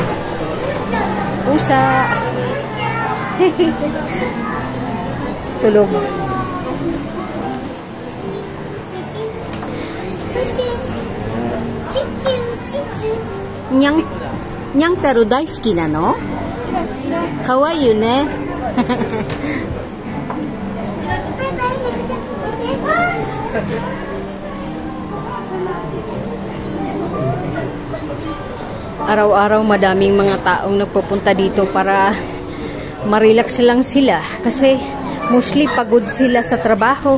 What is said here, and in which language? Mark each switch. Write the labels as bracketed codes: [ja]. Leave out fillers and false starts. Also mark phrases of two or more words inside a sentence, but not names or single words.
[tl] Pusa. Tulog. [ja] ニャン太郎大好きなの? 可愛いね. [tl] Araw-araw madaming mga taong nagpupunta dito para ma-relax lang sila kasi mostly pagod sila sa trabaho.